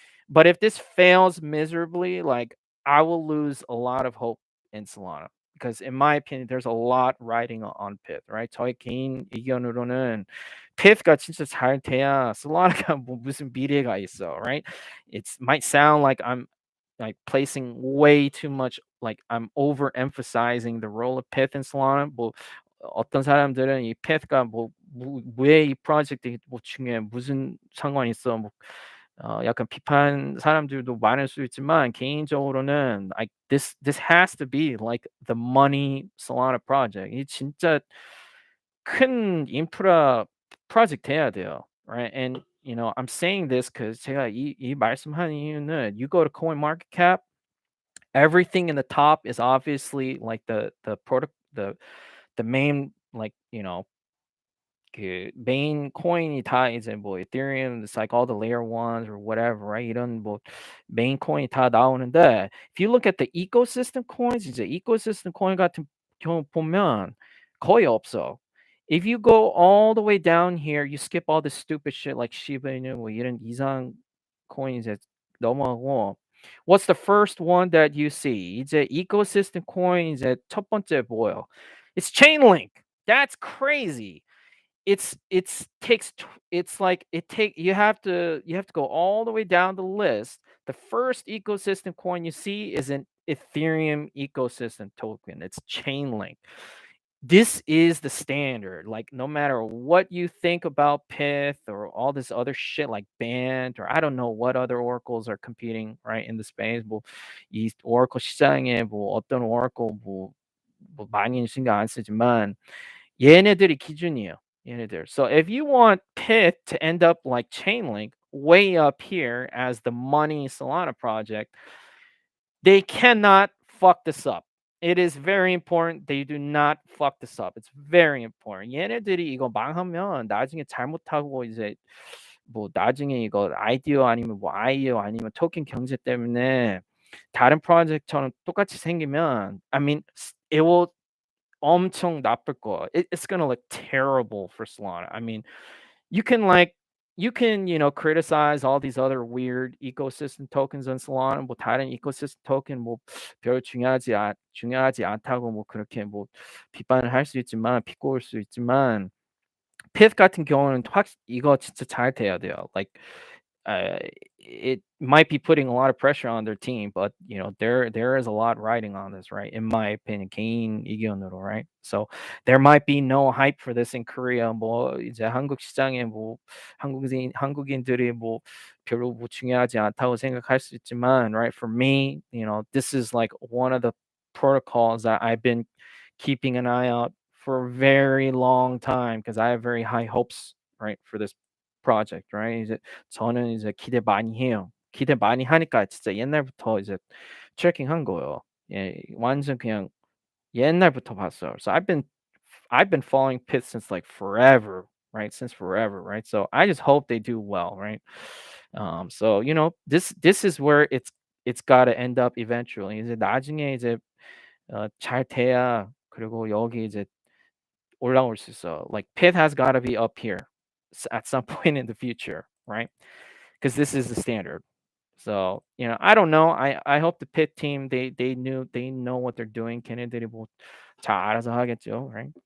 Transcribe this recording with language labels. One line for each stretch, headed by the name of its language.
English: But if this fails miserably, like I will lose a lot of hope in Solana because, in my opinion, there's a lot riding on Pith, right?
Korean: 저희 개인 의견으로는 Pith가 진짜 잘 돼야 Solana가 뭐 무슨 미래가 있어, right?
English: It might sound like I'm like placing way too much, like I'm overemphasizing the role of Pith in Solana.
Korean: 뭐 어떤 사람들은 이 Pith가 왜 이 프로젝트 뭐 중에 무슨 상관이 있어? 뭐 약간 비판 사람들도 많을 수 있지만 개인적으로는
English: like this has to be like the money Solana project.
Korean: 이 진짜 큰 인프라 프로젝트 해야 돼요.
English: Right? And I'm saying this because
Korean: 제가 이 말씀하는 이유는
English: you go to CoinMarketCap, everything in the top is obviously like the product the main like
Korean: 그 메인 코인이 다 이제 뭐
English: Ethereum, it's like all the layer ones or whatever, right?
Korean: 이런 뭐 메인 코인이 다 나오는데
English: if you look at the ecosystem coins,
Korean: 이제 ecosystem 코인 같은 경우 보면 거의 없어.
English: If you go all the way down here, you skip all the stupid shit like Shiba Inu
Korean: 뭐 이런 이상 코인 이제 넘어가고
English: what's the first one that you see?
Korean: 이제 ecosystem coin 이제 첫 번째 뭐예요?
English: It's Chainlink. That's crazy. It's takes it's like it take you have to go all the way down the list. The first ecosystem coin you see is an Ethereum ecosystem token. It's Chainlink. This is the standard. Like no matter what you think about Pith or all this other shit like Band or I don't know what other oracles are competing right in the space.
Korean: 이 oracle 시장에 어떤 oracle 많이 신경 안 쓰지만 얘네들이 기준이에요. 얘네들.
English: So if you want Pith to end up like Chainlink way up here as the money Solana project, they cannot fuck this up. It is very important they do not fuck this up. It's very important.
Korean: 얘네들이 이거 망하면 나중에 잘못하고 이제 나중에 이거 아이디어 아니면 아이디어 아니면 토ken 경제 때문에 다른 프로젝트처럼 똑같이 생기면
English: I mean it will
Korean: 엄청 나쁠 거야.
English: It's gonna look terrible for Solana. I mean, you can like you can criticize all these other weird ecosystem tokens on Solana.
Korean: 뭐 다른 ecosystem token 별 중요하지 않다고 그렇게 비판을 할 수 있지만 비꼬을 수 있지만 Pith 같은 경우는 확 이거 진짜 잘 돼야 돼요.
English: Like uh, it might be putting a lot of pressure on their team, but there is a lot riding on this, right? In my opinion,
Korean: 개인 의견으로,
English: right? So there might be no hype for this in Korea.
Korean: 이제 한국 시장에 한국인들이 별로 중요하지 않다고 생각할 수 있지만, right?
English: For me, this is like one of the protocols that I've been keeping an eye out for a very long time because I have very high hopes, right, for this project, right?
Korean: 이제 저는 이제 기대 많이 해요. 기대 많이 하니까 진짜 옛날부터 이제 트래킹한 거예요. 예, 완전 그냥 옛날부터 봤어요.
English: So I've been following Pitt since like forever, right? Since forever, right? So I just hope they do well, right? So this is where it's got to end up eventually.
Korean: 이제 나중에 이제 잘 돼야 그리고 여기 이제 올라올 수 있어.
English: Like Pitt has got to be up here at some point in the future, right? Because this is the standard. So I don't know. I hope the Pitt team they know what they're doing.
Korean: 걔네들이 잘 알아서 하겠죠, right?